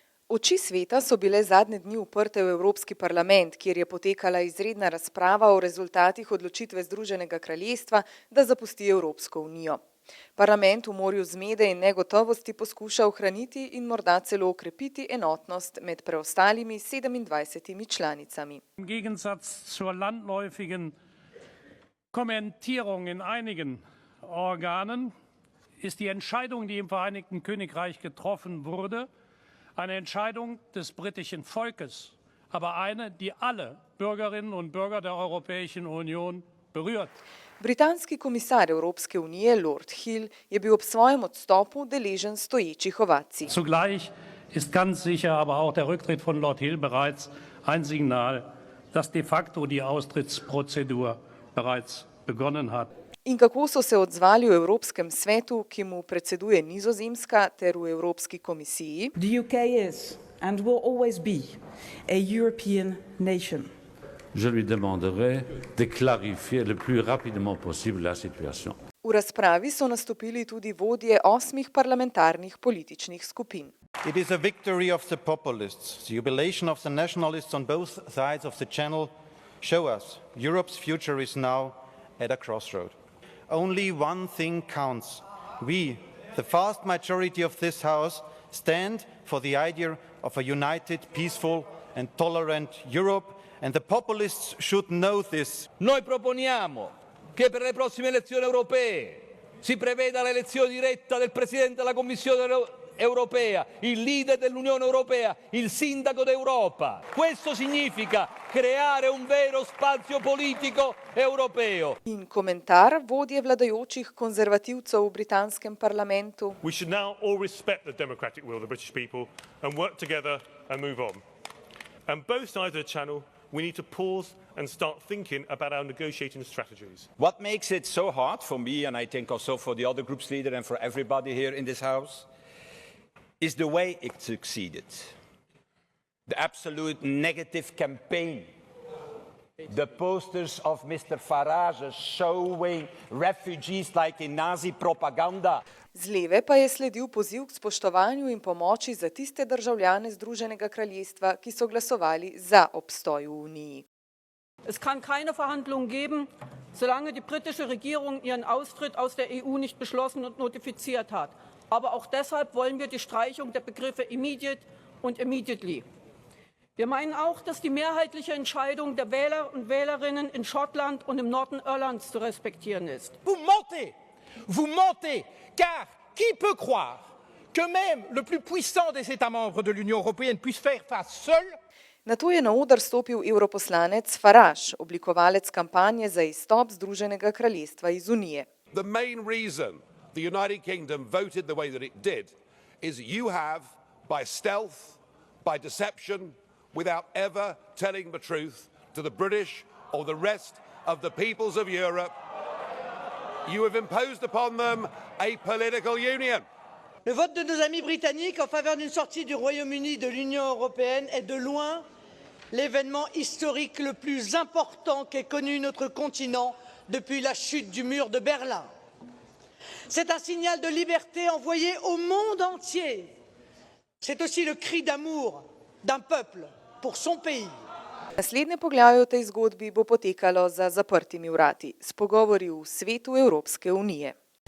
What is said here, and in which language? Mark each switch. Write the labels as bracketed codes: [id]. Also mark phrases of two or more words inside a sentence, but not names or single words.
[sl] Oči sveta so bile zadnje dni uprte v Evropski parlament, kjer je potekala izredna razprava o rezultatih odločitve Združenega kraljestva, da zapusti Evropsko unijo. Parlament v morju zmede in negotovosti poskuša ohraniti in morda celo okrepiti enotnost med preostalimi 27 članicami. [de] Im Gegensatz zur landläufigen Kommentierung in einigen Organen ist die Entscheidung, die im Vereinigten Königreich getroffen wurde, eine Entscheidung des britischen Volkes, aber eine, die alle Bürgerinnen und Bürger der Europäischen Union berührt. [sl] Britanski komisar Evropske unije Lord Hill je bil ob svojem odstopu deležen stoječih ovacij. [de] Zugleich ist ganz sicher aber auch der Rücktritt von Lord Hill bereits ein Signal, dass de facto die Austrittsprozedur bereits begonnen hat. [sl] In kako so se odzvali v Evropskem svetu, ki mu predseduje Nizozemska, ter v Evropski komisiji? [en] The UK is and will always be a European nation. [fr] Je lui demanderai de clarifier le plus rapidement possible la situation. [sl] V razpravi so nastopili tudi vodje 8 parlamentarnih političnih skupin. [en] It is a victory of the populists. The jubilation of the nationalists on both sides of the channel show us Europe's future is now at a crossroad. Only one thing counts. We, the vast majority of this House, stand for the idea of a united, peaceful and tolerant Europe, and the populists should know this. [it] Noi proponiamo che per le prossime elezioni europee si preveda l'elezione diretta del Presidente della Commissione europea, il leader dell'Unione Europea, il sindaco d'Europa. Questo significa creare un vero spazio politico europeo. [sl] In komentar vodje vladajočih konzervativcev v britanskem parlamentu. [en] We should now all respect the democratic will of the British people and work together and move on. On both sides of the channel, we need to pause and start thinking about our negotiating strategies. What makes it so hard for me, and I think also for the other group's leader and for everybody here in this House, is the way it succeeded. The absolute negative campaign. The posters of Mr. Farage showing refugees like in Nazi propaganda. [sl] Z leve pa je sledil poziv k spoštovanju in pomoči za tiste državljane Združenega kraljestva, ki so glasovali za obstoj v Uniji. [de] Es kann keine Verhandlungen geben, solange die britische Regierung ihren Austritt aus der EU nicht beschlossen und notifiziert hat. Aber auch deshalb wollen wir die Streichung der Begriffe immediate und immediately. Wir meinen auch, dass die mehrheitliche Entscheidung der Wähler und Wählerinnen in Schottland und im Norden Irlands zu respektieren ist. [fr] Vous mentez, car qui peut croire que même le plus puissant des États membres de l'Union européenne puisse faire face seul? [sl] Nato je na oder stopil europoslanec Farage, oblikovalec kampanje za izstop Združenega kraljestva iz Unije. [en] The main reason the United Kingdom voted the way that it did is you have, by stealth, by deception, without ever telling the truth to the British or the rest of the peoples of Europe, you have imposed upon them a political union. [fr] Le vote de nos amis britanniques en faveur d'une sortie du Royaume-Uni de l'Union européenne est de loin l'événement historique le plus important qu'ait connu notre continent depuis la chute du mur de Berlin. C'est un signal de liberté envoyé au monde entier. C'est aussi le cri d'amour d'un peuple pour son pays. [sl] Naslednje poglavje v tej zgodbi bo potekalo za zaprtimi vrati, s pogovori v svetu Evropske unije.